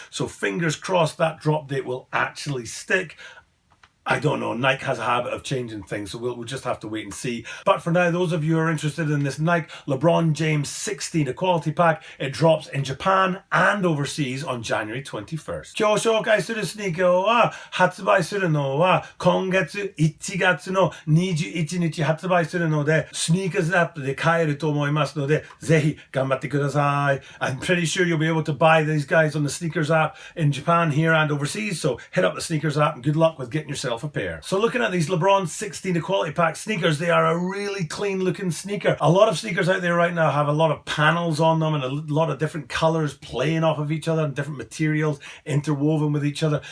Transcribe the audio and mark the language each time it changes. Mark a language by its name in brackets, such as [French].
[English] So fingers crossed that drop date will actually stick. I don't know, Nike has a habit of changing things, so we'll just have to wait and see. But for now, those of you who are interested in this Nike LeBron James 16 Equality Pack, it drops in Japan and overseas on January 21st. [Japanese] 今日紹介するスニーカーは発売するのは今月1月の21日発売するので、スニーカーズアップで買えると思いますので、ぜひ頑張ってください. [English] I'm pretty sure you'll be able to buy these guys on the sneakers app in Japan, here and overseas, so hit up the sneakers app and good luck with getting yourself a pair. So looking at these LeBron 16 Equality Pack sneakers, they are a really clean looking sneaker. A lot of sneakers out there right now have a lot of panels on them and a lot of different colors playing off of each other and different materials interwoven with each other.